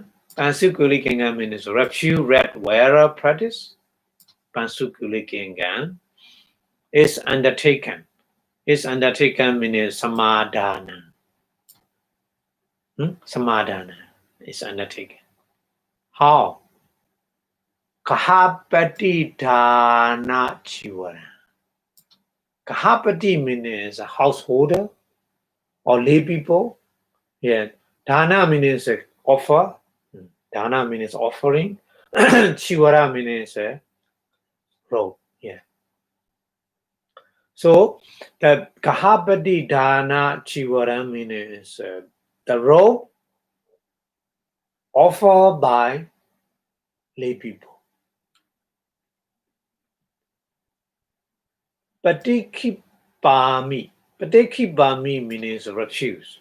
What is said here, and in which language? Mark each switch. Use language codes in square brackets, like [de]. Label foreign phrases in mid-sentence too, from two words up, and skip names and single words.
[en] Pansukulikinga means refuge, red wearer practice. Pansukulikinga is undertaken. Is undertaken means samadhana. Samadhana is undertaken. How? [pi] Kahapati dana chivara. [en] Kahapati means a householder or lay people. Yeah. Dana means offer. Dana means offering. Chivara means robe. Yeah. So the [pi] Kahapati dana chivara [en] means the robe offered by lay people. Patikipami. Patikipami means refuse.